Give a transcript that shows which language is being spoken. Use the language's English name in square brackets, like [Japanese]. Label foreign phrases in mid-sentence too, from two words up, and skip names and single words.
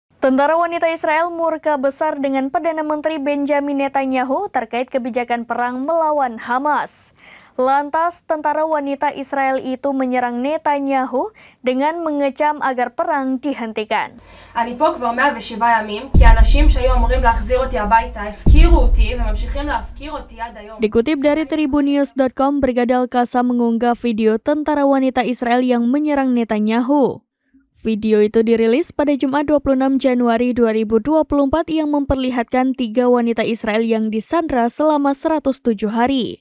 [Indonesian] Tentara wanita Israel murka besar dengan Perdana Menteri Benjamin Netanyahu terkait kebijakan perang melawan Hamas. Lantas, tentara wanita Israel itu menyerang Netanyahu dengan mengecam agar perang dihentikan. [Hebrew] אני פה כבר 107 ימים, כי האנשים שהיו אמורים להחזיר אותי הביתה הפקירו אותי וממשיכים להפקיר אותי עד היום. [Indonesian] Dikutip dari Tribunnews.com, Brigadir Al-Qassam mengunggah video tentara wanita Israel yang menyerang Netanyahu. Video itu dirilis pada Jumat 26 Januari 2024 yang memperlihatkan 3 wanita Israel yang disandra selama 107 hari.